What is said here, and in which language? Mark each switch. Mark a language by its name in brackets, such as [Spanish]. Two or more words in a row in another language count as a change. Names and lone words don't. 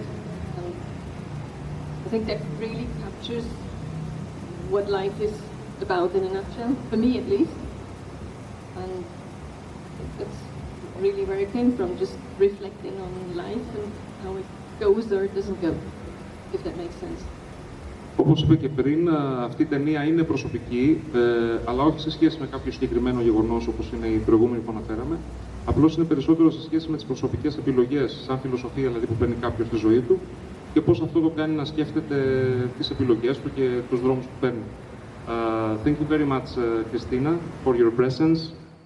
[English] And I think that really captures what life is about in a nutshell, for me at least. And that's really where it came from, just reflecting on life and how it goes or it doesn't go, if that makes sense. [Greek] Όπως είπε και πριν, αυτή η ταινία είναι προσωπική, αλλά όχι σε σχέση με κάποιο συγκεκριμένο γεγονός όπως είναι η προηγούμενη που αναφέραμε. Απλώς είναι περισσότερο σε σχέση με τις προσωπικές επιλογές, σαν φιλοσοφία δηλαδή που παίρνει κάποιος στη ζωή του και πώς αυτό το κάνει να σκέφτεται τις επιλογές του και τους δρόμους που παίρνει. [English] Thank you very much, Christina, for your presence.